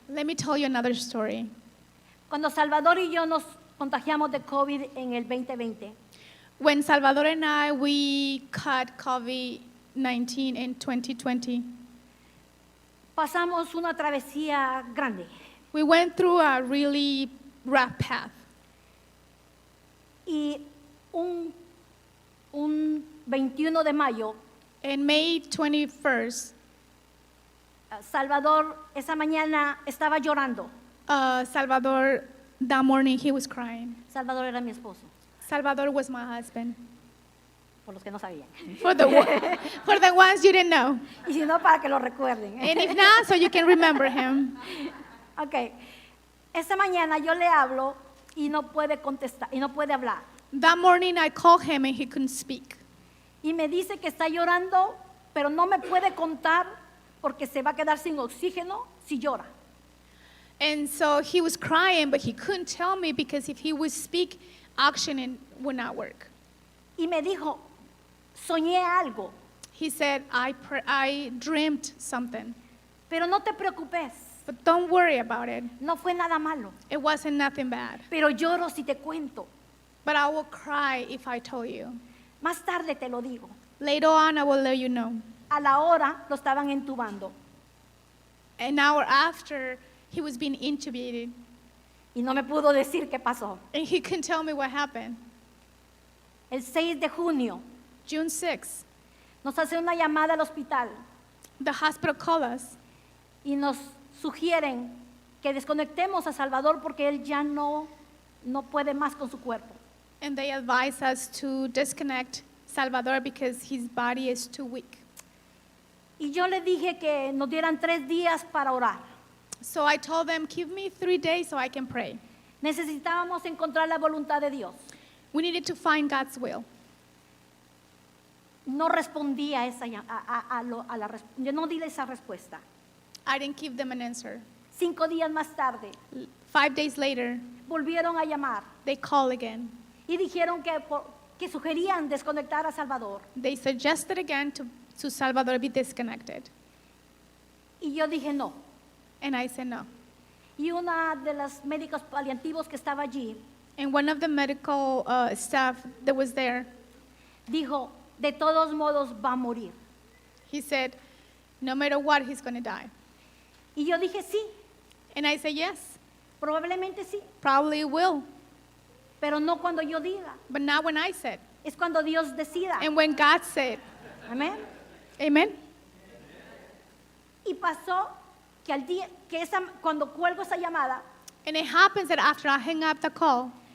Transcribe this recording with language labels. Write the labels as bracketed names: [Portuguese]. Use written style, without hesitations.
[English] Let me tell you another story. [Spanish] Cuando Salvador y yo nos contagiamos de COVID en el 2020, [English] When Salvador and I, we caught COVID-19 in 2020, [Spanish] pasamos una travesía grande. [English] we went through a really rough path. [Spanish] Y un 21 de mayo, [English] And May 21st, [Spanish] Salvador esa mañana estaba llorando. [English] Salvador, that morning, he was crying. [Spanish] Salvador era mi esposo, [English] Salvador was my husband. [Spanish] por los que no sabían. [English] For the ones you didn't know. [Spanish] Y si no, para que lo recuerden. [English] And if not, so you can remember him. Ok. [Spanish] Esa mañana yo le hablo y no puede contestar, y no puede hablar. [English] That morning, I called him and he couldn't speak. [Spanish] Y me dice que está llorando, pero no me puede contar porque se va a quedar sin oxígeno si llora. [English] And so he was crying, but he couldn't tell me because if he would speak, oxygen would not work. [Spanish] Y me dijo, soñé algo, [English] He said, I dreamed something, [Spanish] pero no te preocupes, [English] but don't worry about it. [Spanish] no fue nada malo, [English] It wasn't nothing bad. [Spanish] pero lloro si te cuento. [English] But I will cry if I told you. [Spanish] Más tarde te lo digo. [English] Later on, I will let you know. [Spanish] A la hora lo estaban entubando [English] An hour after, he was being intubated, [Spanish] y no me pudo decir qué pasó. [English] and he couldn't tell me what happened. [Spanish] El 6 de junio [English] June 6th, [Spanish] nos hace una llamada al hospital [English] the hospital called us, [Spanish] y nos sugieren que desconectemos a Salvador porque él ya no puede más con su cuerpo. [English] and they advised us to disconnect Salvador because his body is too weak. [Spanish] Y yo le dije que nos dieran 3 días para orar. [English] So I told them, give me 3 days so I can pray. [Spanish] Necesitábamos encontrar la voluntad de Dios. [English] We needed to find God's will. [Spanish] No respondí a esa, yo no di esa respuesta. [English] I didn't give them an answer. [Spanish] 5 días más tarde [English] 5 days later, [Spanish] volvieron a llamar [English] they called again. [Spanish] y dijeron que sugerían desconectar a Salvador. [English] They suggested again to Salvador be disconnected. [Spanish] Y yo dije no. [English] And I said no. [Spanish] Y una de las médicos paliativos que estaba allí [English] And one of the medical staff that was there, [Spanish] dijo, de todos modos va a morir. [English] he said, no matter what, he's going to die. [Spanish] Y yo dije sí, [English] And I said, yes, [Spanish] probablemente sí, [English] probably it will. [Spanish] pero no cuando yo diga, [English] But not when I said. [Spanish] es cuando Dios decida. [English] And when God said, [Spanish] Amén. [English] amen. [Spanish] Y pasó que al día que cuando cuelgo esa llamada, [English] And it happens that after I hang up the call,